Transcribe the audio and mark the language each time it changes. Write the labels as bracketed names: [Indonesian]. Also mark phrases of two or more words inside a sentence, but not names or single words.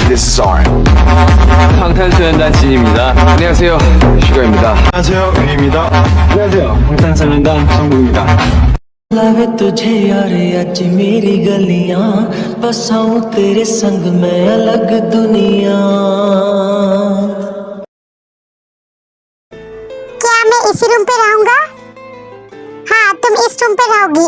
[Korean] sorry. 방탄소년단 진입니다. 안녕하세요, 슈가입니다. 안녕하세요, 유입니다. 안녕하세요, 방탄소년단 정국입니다. [Hindi] लावे तुझे यार आज मेरी गलियां बसाऊं तेरे संग मैं अलग दुनिया। क्या मैं इसी रूम पे रहूंगा? हाँ, तुम इस रूम पे रहोगी।